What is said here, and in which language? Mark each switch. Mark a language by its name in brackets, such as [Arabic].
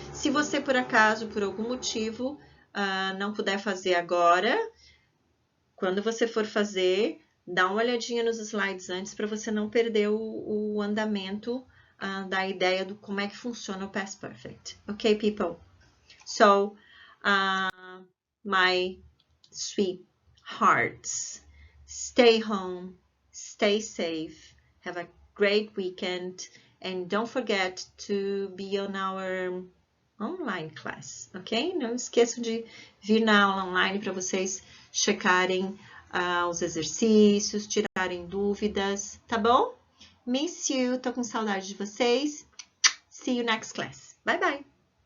[Portuguese] Se você, por acaso, por algum motivo, não puder fazer agora, quando você for fazer, dá uma olhadinha nos slides antes para você não perder o andamento da ideia do como é que funciona o Past Perfect. [English] Ok, people? So, my sweet hearts, stay home, stay safe, have a great weekend, and don't forget to be on our online class, ok? [Portuguese] Não esqueçam de vir na aula online para vocês checarem os exercícios, tirarem dúvidas, tá bom? Miss you, tô com saudade de vocês. See you next class. Bye, bye!